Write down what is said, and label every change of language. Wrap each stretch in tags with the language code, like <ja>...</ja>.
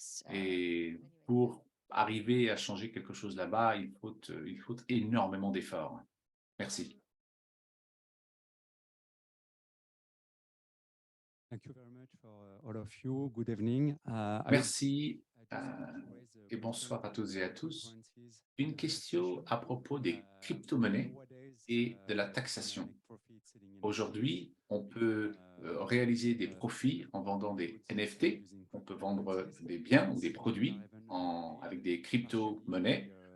<fr>Et pour arriver à changer quelque chose là-bas, il faut énormément d'efforts. Merci.</fr> <en>Thank you very much for all of you. Good evening.</en> <fr>Merci et bonsoir à toutes et à tous. Une question à propos des crypto-monnaies et de la taxation. Aujourd'hui, on peut réaliser des profits en vendant des NFT. On peut vendre des biens ou des produits avec des crypto-monnaies.</fr>